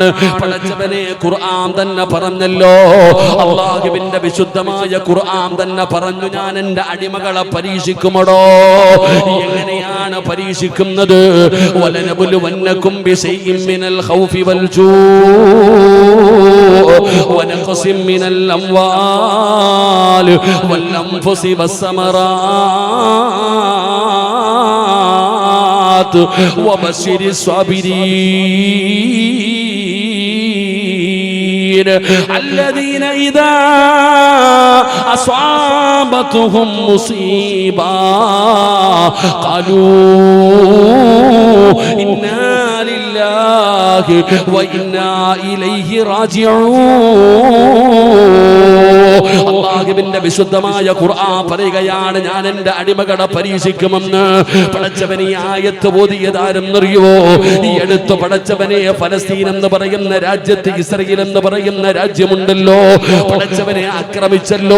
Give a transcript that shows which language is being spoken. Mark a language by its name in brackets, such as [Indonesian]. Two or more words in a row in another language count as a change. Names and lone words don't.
[Malayalam] പടച്ചവനെ, ഖുർആൻ തന്നെ പറഞ്ഞല്ലോ, അല്ലാഹുവിന്റെ വിശുദ്ധമായ ഖുർആൻ തന്നെ പറഞ്ഞു, ഞാൻ എൻ്റെ അടിമകളെ പരീക്ഷിക്കുമടോ. എങ്ങനെയാണ് പരീക്ഷിക്കുന്നത്? [Arabic] ولنبلونكم بشيء من الخوف والجوع ونقص من الأموال والأنفس والثمرات وبشر الصابرين الذين إذا أصابتهم مصيبة قالوا إنا لله وإنا إليه راجعون. [Malayalam] അല്ലാഹുവിന്റെ വിശുദ്ധമായ ഖുർആൻ പറയുകയാണ്, ഞാൻ എൻ്റെ അടിമകളെ പരീക്ഷിക്കുമെന്ന്. പടച്ചവനെ, ഈ ആയത്ത് ഓതിയതാരെന്നറിയോ? ഈ അടുത്ത് പടച്ചവനെ, ഫലസ്തീൻ എന്ന് പറയുന്ന രാജ്യത്ത്, ഇസ്രായേൽ എന്ന് പറയുന്ന രാജ്യമുണ്ടല്ലോ, പടച്ചവനെ ആക്രമിച്ചല്ലോ.